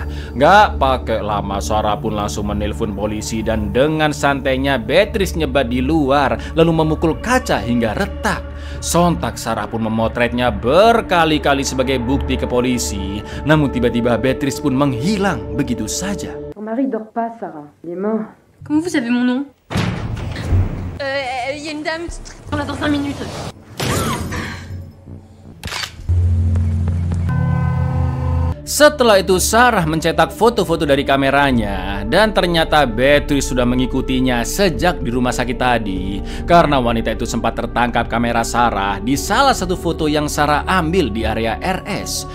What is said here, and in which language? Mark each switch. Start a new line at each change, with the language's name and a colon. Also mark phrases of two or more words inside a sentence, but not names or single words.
Indonesian: Gak pakai lama Sarah pun langsung menelpon polisi dan dengan santainya Beatrice nyebat di luar lalu memukul kaca hingga retak. Sontak Sarah pun memotretnya berkali-kali sebagai bukti ke polisi. Namun tiba-tiba Beatrice pun menghilang begitu saja.
French: Ton mari dort pas, Sarah. Il est mort. Comment vous savez mon nom? Il y a une dame qui on attend 5 minutes.
Indonesian: Setelah itu Sarah mencetak foto-foto dari kameranya dan ternyata Beatrice sudah mengikutinya sejak di rumah sakit tadi karena wanita itu sempat tertangkap kamera Sarah di salah satu foto yang Sarah ambil di area RS.